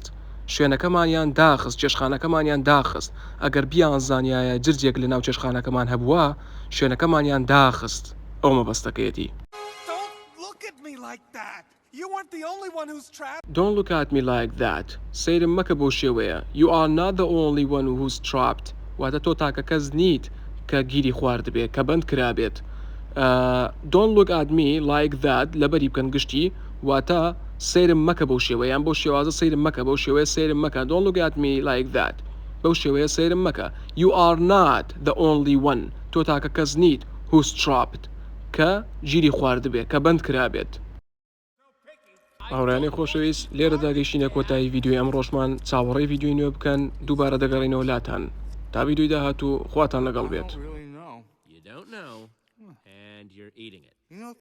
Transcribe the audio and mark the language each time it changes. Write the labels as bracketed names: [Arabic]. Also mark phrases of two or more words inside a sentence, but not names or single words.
[Central Kurdish] شوێنەکەمانیان داخست چێشخانەکەمانیان داخست ئەگەر بیان زانایە جرجێک لە ناو چێشخانەکەمان هەبووە شوێنەکەمانیان داخست ئەو مەبەستەکەیەتی. [English] Don't look at me like that. You weren't the only one who's trapped. Don't look at me like that. [Central Kurdish] سەیرم مەکە بۆ شێوەیە. [English] You are not the only one who's trapped. [Central Kurdish] واتە تۆ تاکە کەس نیت کە گیری خواردبێت کە بەند کرابێت. [English] Don't look at me like that [Central Kurdish] لەبەری بکەن گشتی واتە سەیرم مەکە بەو شێوەیان بۆ شێوازە سەیرم مەکە بەو شێوەیە سەیرم مەکە. [English] Don't look at me like that. [Central Kurdish] بەو شێوەیە سەیرم مەکە. [English] You are not the only one. [Central Kurdish] تۆ تاکە کەس نیت [English] who's trapped [Central Kurdish] کە گیری خواردبێت کە بەند کرابێت. هاوڕێیانی خۆشەویست لێرەدا گەیشتینە کۆتایی ڤیدیۆی ئەم ڕۆژمان چاوەڕێی ڤیدیۆی نوێ بکەن دووبارە دەگەڕینەوە لاتان تا ڤیدیۆی داهاتوو خواتان لەگەڵ بێت. [English] You don't know, and you're eating it.